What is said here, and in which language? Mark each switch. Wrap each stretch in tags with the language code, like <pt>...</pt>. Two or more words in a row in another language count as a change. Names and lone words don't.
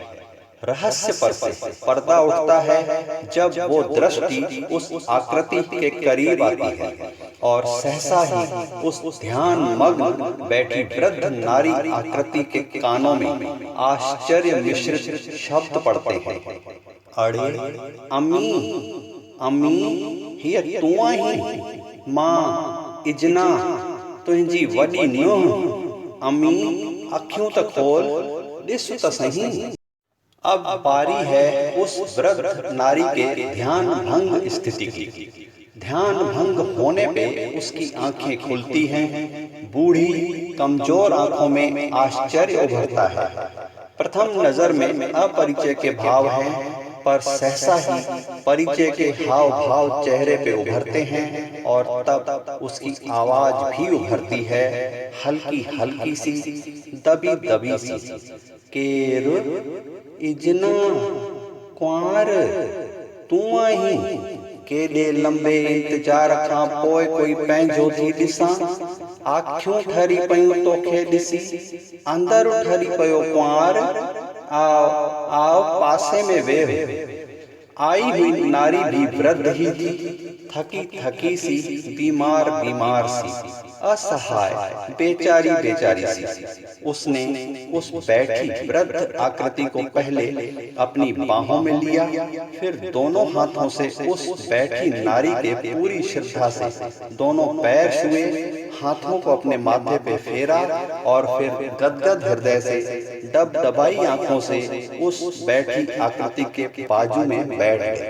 <hi>रहस्य पर से पर्दा उठता है जब वो दृष्टि उस आकृति के करीब आती है, और सहसा ही उस ध्यान मग्न बैठी वृद्ध नारी आकृति के कानों में आश्चर्य मिश्रित शब्द पड़ते हैं।</hi> <sd>अरे अम्मी, अम्मी, हिय तू आई। मां इजना तुंहिंजी वॾी नुंहुं। अम्मी अखियूं त खोल, ॾिस त सही।</sd> <hi>अब बारी है उस वृद्ध नारी के ध्यान भंग स्थिति की। ध्यान भंग होने पे उसकी आंखें खुलती हैं। बूढ़ी कमजोर आंखों में आश्चर्य उभरता है। प्रथम नजर में अपरिचय के भाव हैं, पर सहसा ही परिचय के हाव भाव चेहरे पे उभरते हैं, और तब उसकी आवाज भी उभरती है, हल्की हल्की सी, दबी दबी सी।</hi> <sd>केर इजना कुंवर तू आई। केॾे लंबे इंतजार खां पोइ कोई पंहिंजो थी ॾिसां। आखियूं ठरी पयूं तोखे ॾिसी, अंदर ठरी पयो कुंवर। आओ आओ पासे में वेह।</sd> <hi>आई हुई नारी भी वृद्ध ही थी, थकी थकी सी, बीमार बीमार सी, असहाय, बेचारी बेचारी सी। उसने उस बैठी वृद्ध आकृति को पहले अपनी बाहों में लिया, फिर दोनों हाथों से उस बैठी नारी के पूरी श्रद्धा से दोनों पैर छुए, हाथों को अपने माथे पे फेरा, और फिर गदगद हृदय से डबडबाई आंखों से उस बैठी आकृति के बाजू में बैठ गए।</hi>